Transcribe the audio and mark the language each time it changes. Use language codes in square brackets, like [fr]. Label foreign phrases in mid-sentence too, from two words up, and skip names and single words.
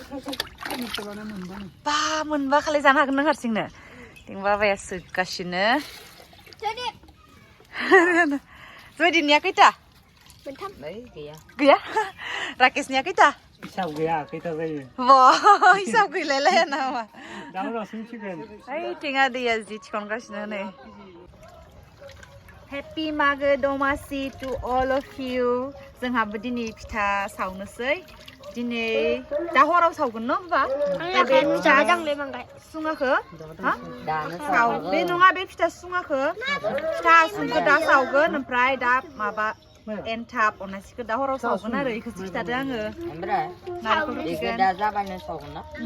[brx] बा मोनबा खालि जानो हागोन नों हारसिंनो दिं बाबाया सोगासिनो जयदिनिया खैथा गैया राकेशनिया खैथा हिसाब गैया खैथा जायो हिसाब गैलायलाया नामा ओइ टिङा दैया जि थिखनगासिनो नै [en] Happy Magw Domasi to all of you [brx] जोंहाबो दिनै फिथा सावनोसै दिनै दा हराव सावगोन न' होमबा बे फिथा सुङाखौ साव बे नङा बे फिथा सुङाखौ फिथा सुंखौ दा सावगोन ओमफ्राय दा माबा एन्थाब अनासिखौ दा हराव सावगोन आरो इखौसो खिथादो आङो नारेंखल रुखिगोन दा जाबानो सावगोन ना